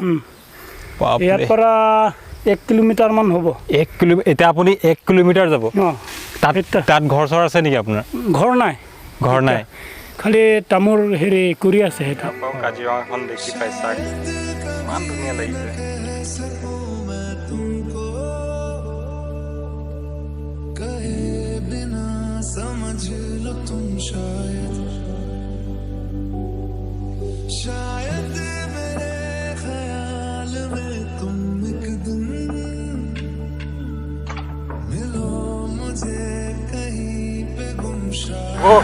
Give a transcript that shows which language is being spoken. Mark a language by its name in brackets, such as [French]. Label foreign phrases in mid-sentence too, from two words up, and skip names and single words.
[Assamese] ইয়াৰ পৰা 1 কিলোমিটাৰ মান হ'ব 1 কিলোমিটাৰ এতিয়া আপুনি 1 কিলোমিটাৰ যাব তাত ঘৰ চৰ আছে নেকি আপোনাৰ ঘৰ নাই খালি তামোল হেৰি কৰি আছে সেইটো কাজিৰঙাখন দেখি পাইছা ইমান ধুনীয়া লাগিছে [Hindi] समझ लो तुम शायद मेरे ख्याल में तुम एक दिन मिलो मुझे कहीं पे गुमशायद